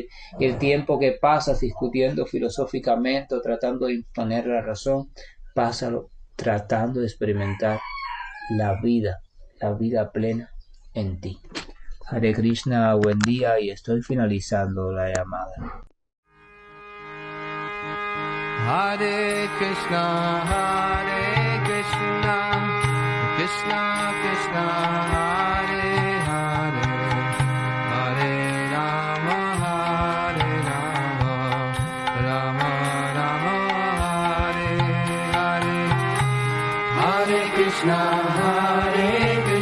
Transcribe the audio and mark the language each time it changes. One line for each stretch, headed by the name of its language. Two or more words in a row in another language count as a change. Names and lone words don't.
Spanish: Y el tiempo que pasas discutiendo filosóficamente o tratando de imponer la razón, pásalo tratando de experimentar la vida plena en ti.
Sanskrit: Hare Krishna,
Spanish: buen día, y estoy finalizando la llamada.
Sanskrit: Hare Krishna, Krishna Krishna, Hare Hare, Hare Rama, Rama Rama, Hare Hare, Hare Krishna, Hare